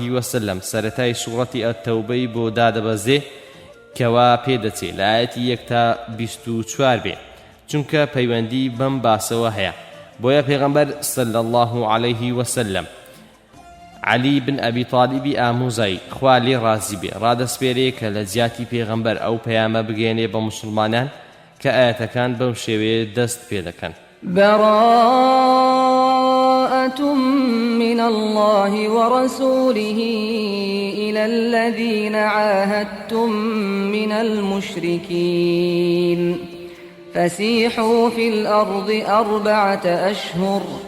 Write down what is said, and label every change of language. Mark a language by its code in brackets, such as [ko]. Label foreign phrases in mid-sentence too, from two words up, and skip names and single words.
[ckb] وسلم سەرەتای سوڕەتی ئەتەوبەی بۆ دادەبەزێ کەوا پێدەچێت لە ئایەتی 1 تا 24 بێ چونکە پەیوەندی بەم باسەوە هەیە بۆیە پێغەمبەر [ar] صلی الله عليه وسلم [ckb] علی بن ئەبی طالیبی ئاموزایی خوا لێ ڕازی بێ ڕادەسپێرێ کە لە زیاتی پێغەمبەر ئەو پەیامە بگەێنێ بە مسلمانان کە ئاەتەکان بەم شێوەیە دەست پێ دەکەن [ar] براءة من الله ورسوله إلى الذين عاهدتم من المشركين فسيحوا في الأرض 4 أشهر